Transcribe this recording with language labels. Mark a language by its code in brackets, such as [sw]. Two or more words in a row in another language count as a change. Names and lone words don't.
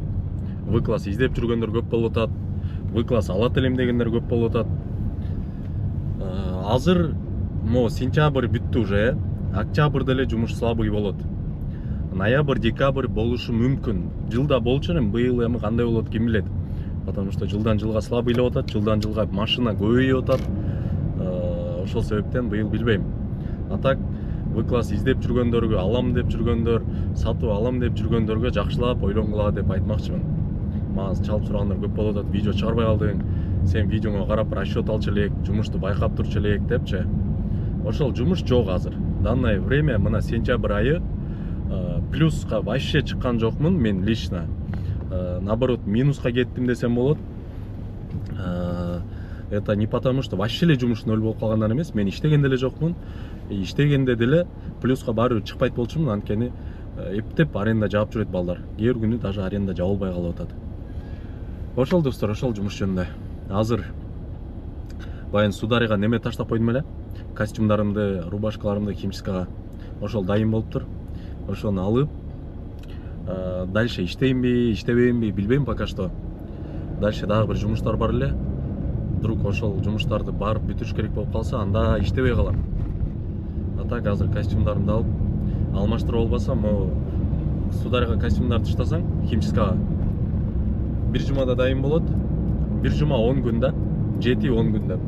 [ky] В класс издеп жүргөндөр көп болуп атат. В класс алат элем дегендер көп болуп атат. Азыр мо сентябрь бүттү уже, октябрда эле жумуш слабый болот. Ноябрь, декабрь болушу мүмкүн. Жылда болчу эми, быйыл эми кандай болот ким билет. [ru] Потому что [ky] жылдан жылга слабыйлап атат, жылдан жылга машина көбөйүп атат. Ошол себептен быйыл билбейм. [ru] А так [ky] В класс издеп жүргөндөргө, алам деп жүргөндөр, сатып алам деп жүргөндөргө жакшылап ойлонгула деп айтмакчымын. Мага чалып сурагандар көп болуп атат. Видео чыгарбай калдың, сен видеоңо карап расчет алчу элек, жумушту байкап турчу элек депчи. Ошол жумуш жок азыр. [ru] Данное время [ky] мына сентябрь айы плюска вообще чыккан жокмун мен лично. Наоборот, минуска кеттим десем болот. [ru] Это не потому, что вообще [ky] эле жумуш ноль болуп калгандан эмес, мен иштеген деле жокмун. Иштегенде деле плюска баары чыкпайт болчумун, анткени эптеп аренда жаап жүрөт балдар. Кээ бир күнү даже аренда жабылбай калып атат. Ошол достор, ошол жумуш жөнүндө. Азыр баягы сударыга неме таштап койдум эле. Костюмдарымды, рубашкаларымды химчисткага. Ошол дайын болуптур. Ошону алып, дальше иштеймби, иштебеймби билбейм [ru] пока что. [ky] Дальше дагы бир жумуштар бар эле. Вдруг ошол жумуштарды барып бүтүрүш керек болуп калса, анда иштебей калам. [ru] А так [ky] азыр костюмдарымды алып, алмаштырып болбосо, могу сударыга костюмдарды таштасаң, химчисткага бир жумада дайын болот. Бир жума 10 күн да, 7-10 күн да.